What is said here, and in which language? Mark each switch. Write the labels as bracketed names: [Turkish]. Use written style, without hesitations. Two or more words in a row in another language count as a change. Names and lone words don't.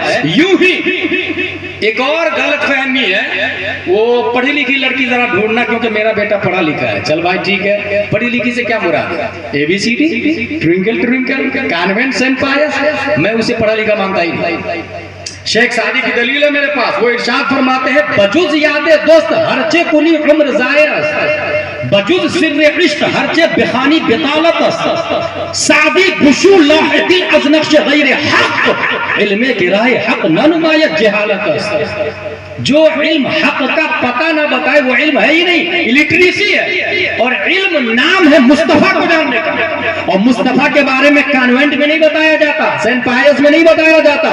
[Urdu] یوں ہی ایک اور غلط فہمی ہے، وہ پڑھی لکھی لڑکی ذرا ڈھونڈنا، کیونکہ میرا بیٹا پڑھا لکھا ہے۔ چل بھائی ٹھیک ہے، پڑھی لکھی سے کیا مراد ہے؟ [English] A B C D, twinkle twinkle, [Urdu] کانوینٹ سینٹ پائس، میں اسے پڑھا لکھا مانتا ہی نہیں۔ شیخ سعدی کی دلیل ہے میرے پاس، وہ ارشاد فرماتے ہیں [Persian] بجز یاد دوست ہرچے کنی عمر ظاہر است، بجز سر عشق ہرچے بخانی بطالت است، سعدی گشو لاحقی از نقش غیر حق، علم کے راہ حق نہ نمایت جہالت است۔ [Urdu] جو علم حق کا پتہ نہ بتائے وہ علم ہے ہی نہیں، الٹریسی ہے۔ اور علم نام ہے مصطفیٰ کو جاننے کا، اور مصطفیٰ کے بارے میں کانوینٹ میں نہیں بتایا جاتا، سینٹ پائس میں نہیں بتایا جاتا۔